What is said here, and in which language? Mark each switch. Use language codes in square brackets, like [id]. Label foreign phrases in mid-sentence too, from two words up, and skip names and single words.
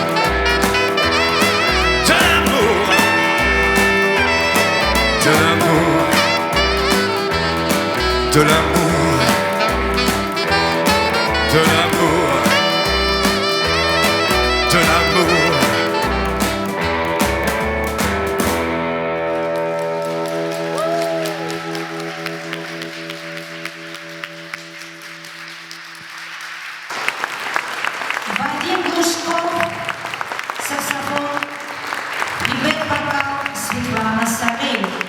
[fr] de l'amour, de l'amour, de l'amour, de l'amour, de l'amour. [ru] Вадим Глушков, саксофон, и бэк-вокал Светлана Савельева.